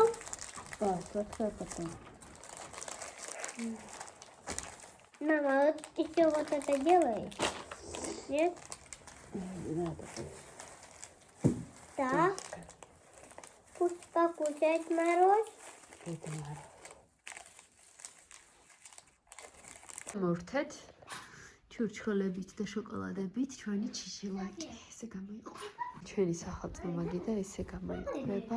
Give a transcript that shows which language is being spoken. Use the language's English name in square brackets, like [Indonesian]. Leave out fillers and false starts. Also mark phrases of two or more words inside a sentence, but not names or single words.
[Russian] Так, вот потом. Мама, вот еще вот это делаешь? Нет? Не надо. Так. Пусть покушает мороз. Это мороз. [Georgian] მოვრთეთ ჩურჩხელებით და შოკოლადებით ჩვენი ჩიშილაკი. ესე გამოიყო. ჩვენი სახელმწიფო მაგიდა ესე გამოიყურება.